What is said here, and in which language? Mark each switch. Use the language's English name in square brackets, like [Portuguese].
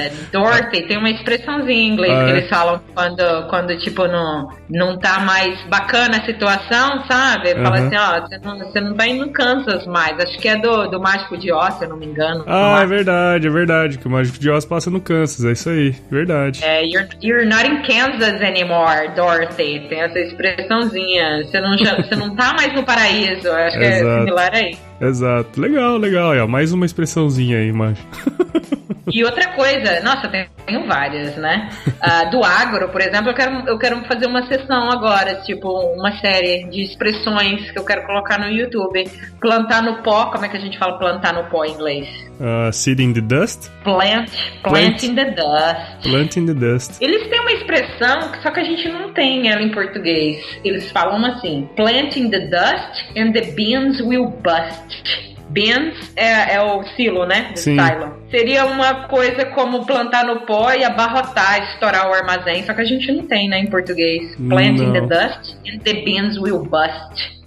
[Portuguese] Dorothy, tem uma expressãozinha em inglês que eles falam quando tipo, não tá mais bacana a situação, sabe? Fala assim, você não tá indo no Kansas mais. Acho que é do Mágico de Oz, se eu não me engano. É verdade, que o Mágico de Oz passa no Kansas, é isso aí, verdade. [English] You're not in Kansas anymore, Dorothy. [Portuguese] Tem essa expressãozinha. Você não tá mais no paraíso. Acho que é similar aí. Exato, legal. Mais uma expressãozinha aí, Mágico. E outra coisa, nossa, tenho várias, né? Do agro, por exemplo, eu quero fazer uma sessão agora, tipo, uma série de expressões que eu quero colocar no YouTube. Plantar no pó, como é que a gente fala plantar no pó em inglês? [English] Seed in the dust? Plant in the dust. Plant in the dust. [Portuguese] Eles têm uma expressão, só que a gente não tem ela em português. Eles falam assim, [English] plant in the dust and the beans will bust. [Portuguese] Beans é o silo, né? Sim. Silo. Seria uma coisa como plantar no pó e abarrotar, estourar o armazém. Só que a gente não tem, né, em português. [English] Plant in the dust and the beans will bust.